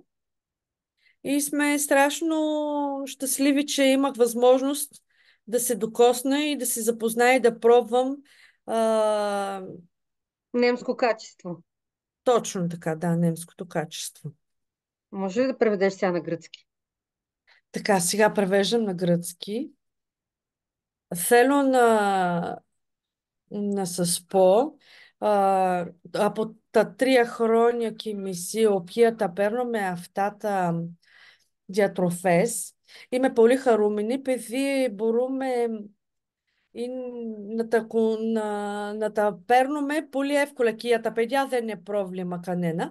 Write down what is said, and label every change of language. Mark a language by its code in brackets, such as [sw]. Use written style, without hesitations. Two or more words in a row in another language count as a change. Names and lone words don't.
[bg] И сме страшно щастливи, че имах възможност да се докосна и да се запозная и да пробвам. а, Немско качество. Точно така, да, немското качество. Може ли да преведеш сега на гръцки? Така, сега превеждам на гръцки. [el] Θέλω να σας πω από τα 3 χρόνια και μισή, οποία τα παίρνω με αυτά τα διατροφές, είμαι πολύ χαρούμενη επειδή μπορούμε ή να τα παίρνουμε πολύ εύκολα και για τα παιδιά δεν είναι πρόβλημα κανένα.